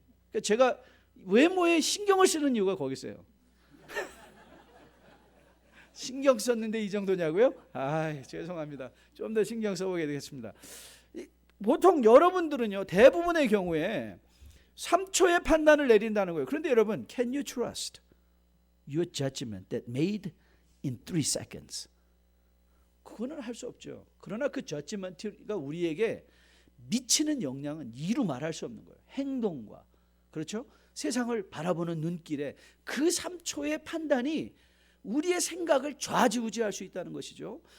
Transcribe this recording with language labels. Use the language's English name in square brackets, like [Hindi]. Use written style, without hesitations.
[Korean] 그러니까 제가 외모에 신경을 쓰는 이유가 거기 있어요. 신경 썼는데 이 정도냐고요? 죄송합니다. 좀 더 신경 써보게 되겠습니다. 보통 여러분들은요, 대부분의 경우에 3초의 판단을 내린다는 거예요. 그런데 여러분, [English] can you trust your judgment that made in 3 seconds? [Korean] 그거는 할 수 없죠. 그러나 그 judgment가 우리에게 미치는 영향은 이루 말할 수 없는 거예요. 행동과, 그렇죠? 세상을 바라보는 눈길에 그 3초의 판단이 우리의 생각을 좌지우지할 수 있다는 것이죠.